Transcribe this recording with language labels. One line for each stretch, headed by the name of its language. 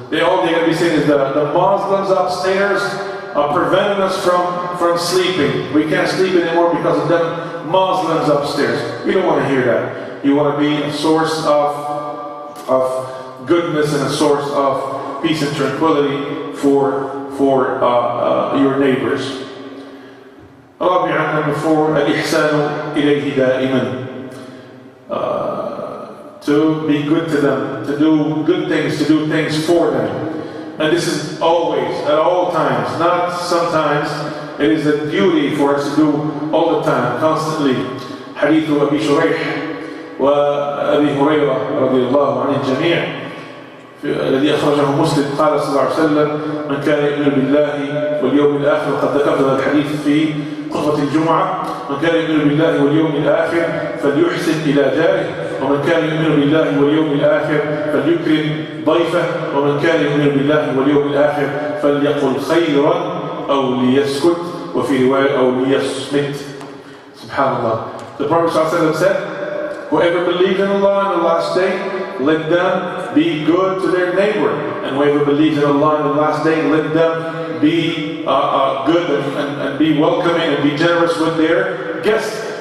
English: All they're going to be saying is that the Muslims upstairs are preventing us from sleeping. We can't sleep anymore because of them Muslims upstairs. We don't want to hear that. You want to be a source of goodness and a source of peace and tranquility for your neighbors.
Arabic: Number 4, الإحسان إليه دائما.
English: To be good to them, to do good things, to do things for them. And this is always, at all times, not sometimes. It is a duty for us to do all the time, constantly.
Arabic: حديث أبي شريح وأبي هريرة رضي الله عن الجميع الذي أخرجه مسلم قال صلى الله عليه وسلم من كان يؤمن بالله واليوم الآخر, وقد ذكرت هذا الحديث في خطبة الجمعة. من كان يؤمن بالله واليوم الآخر فليحسن إلى جاره, ومن كان يؤمن بالله واليوم الآخر فليكرم ضيفه, ومن كان يؤمن بالله واليوم الآخر فليقل خيرا أو ليسكت, وفي رواية أو ليصمت.
English: Subhanallah. The Prophet ﷺ said, whoever believes in Allah and the last day, let them be good to their neighbor. And whoever believes in Allah and the last day, let them be good and be welcoming and be generous with their guests.